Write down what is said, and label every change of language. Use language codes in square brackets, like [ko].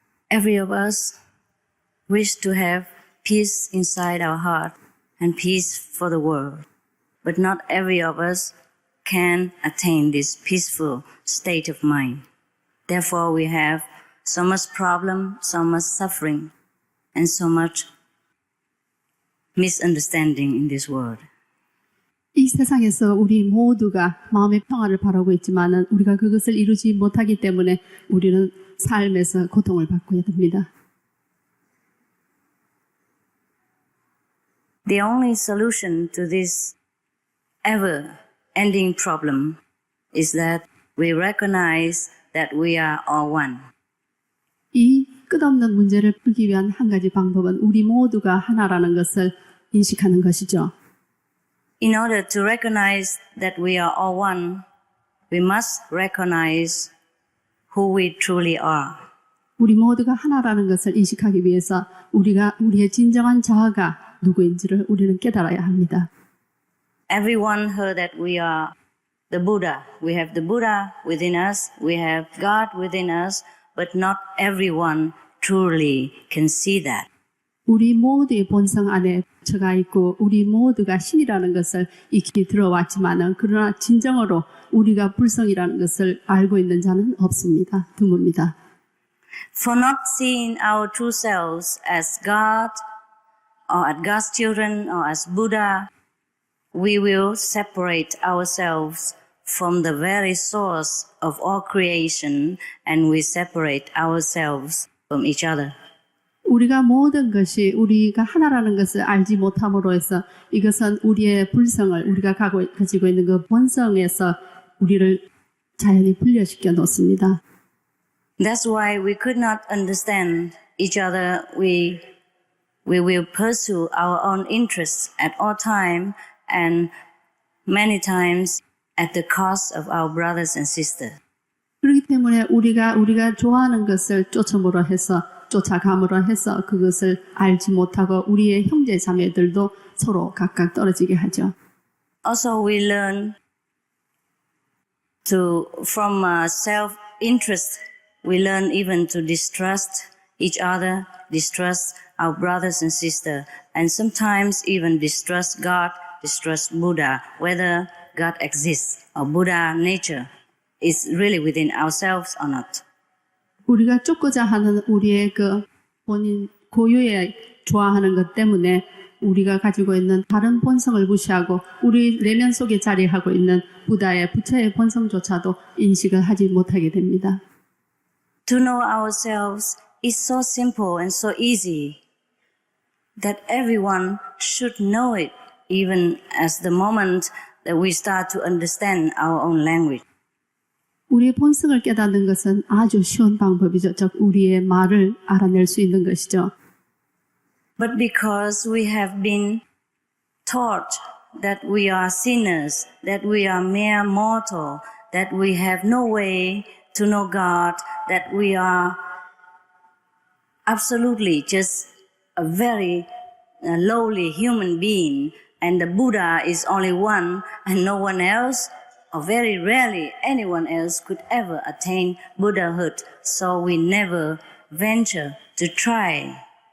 [en] Every of us wish to have peace inside our heart and peace for the world. But not every of us can attain this peaceful state of mind. Therefore, we have so much problem, so much suffering, and so much misunderstanding in this world. [ko] 이 세상에서 우리 모두가 마음의 평화를 바라고 있지만은 우리가 그것을 이루지 못하기 때문에 우리는 삶에서 고통을 받고 됩니다. [en] The only solution to this ever-ending problem is that we recognize that we are all one. [ko] 이 끝없는 문제를 풀기 위한 한 가지 방법은 우리 모두가 하나라는 것을 인식하는 것이죠. [en] In order to recognize that we are all one, we must recognize who we truly are. [ko] 우리 모두가 하나라는 것을 인식하기 위해서 우리의 진정한 자아가 누구인지를 우리는 깨달아야 합니다. [en] everyone heard that we are the Buddha. We have the Buddha within us, we have God within us, but not everyone truly can see that. [ko] 우리 모두의 본성 안에 부처가 있고 우리 모두가 신이라는 것을 익히 들어왔지만은 그러나 진정으로 우리가 불성이라는 것을 알고 있는 자는 없습니다. 드뭅니다. [en] For not seeing our true selves as God or as God's children or as Buddha, we will separate ourselves from the very source of all creation and we separate ourselves from each other. [ko] 우리가 모든 것이 우리가 하나라는 것을 알지 못함으로 해서 이것은 우리의 불성을 우리가 가지고 있는 그 본성에서 우리를 자연히 분리시켜 놓습니다. [en] That's why we could not understand each other. We will pursue our own interests at all time and many times at the cost of our brothers and sisters. [ko] 그렇기 때문에 우리가 좋아하는 것을 쫓아감으로 해서 그것을 알지 못하고 우리의 형제 자매들도 서로 각각 떨어지게 하죠. [en] Also, we learn from self-interest, we learn even to distrust each other, distrust our brothers and sisters, and sometimes even distrust God, distrust Buddha, whether God exists or Buddha nature is really within ourselves or not. [ko] 우리가 쫓고자 하는 우리의 그 본인 고유의 좋아하는 것 때문에 우리가 가지고 있는 다른 본성을 무시하고 우리 내면 속에 자리하고 있는 부처의 본성조차도 인식을 하지 못하게 됩니다. [en] To know ourselves is so simple and so easy that everyone should know it, even as the moment that we start to understand our own language. [ko] 우리의 본성을 깨닫는 것은 아주 쉬운 방법이죠. 즉 우리의 말을 알아낼 수 있는 것이죠. [en] But because we have been taught that we are sinners, that we are mere mortal, that we have no way to know God, that we are absolutely just a very lowly human being, and the Buddha is only one and no one else, or very rarely anyone else could ever attain Buddhahood, so we never venture to try.